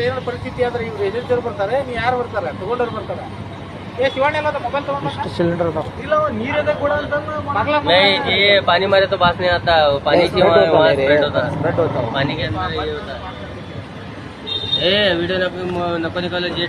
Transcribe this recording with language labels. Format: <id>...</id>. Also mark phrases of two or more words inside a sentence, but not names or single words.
<kn>ಏನೋ ಪರಿಸ್ಥಿತಿ ಆದ್ರೆ ಇವ್ರು ಏಜೆನ್ಸಿಯವ್ರು ಬರ್ತಾರೆ, ನೀವು ಯಾರು ಬರ್ತಾರೆ? ತಗೊಂಡವ್ರು ಬರ್ತಾರೆ.</kn> <hi>मोबाइल सिलेंडर नहीं, ये पानी मारे तो बात नहीं आता. पानी की वहाँ स्प्रेड होता है. पानी के अंदर ये होता है. वीडियो नको निकालो.</hi>